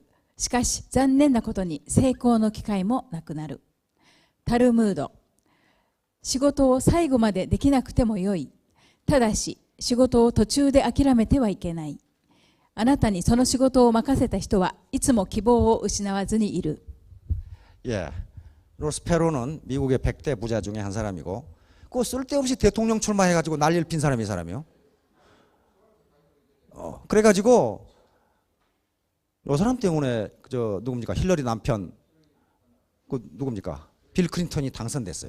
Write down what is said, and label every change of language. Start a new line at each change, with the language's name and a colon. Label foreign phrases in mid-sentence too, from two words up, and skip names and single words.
Japanese: しかし残念なことに成功の機会もなくなる。タルムード、仕事を最後までできなくてもよい。ただし仕事を途中で諦めてはいけない。あなたにその仕事を任せた人はいつも希望を失わずにいる。
Korean: 예, 로스페로는 미국의 100대 부자 중에 한 사람이고 그 쓸데없이 대통령 출마해가지고 난리를 핀 사람이 사람이요. 그래가지고 이 사람 때문에 저 누굽니까 힐러리 남편 그 누굽니까 빌 클린턴이 당선됐어요.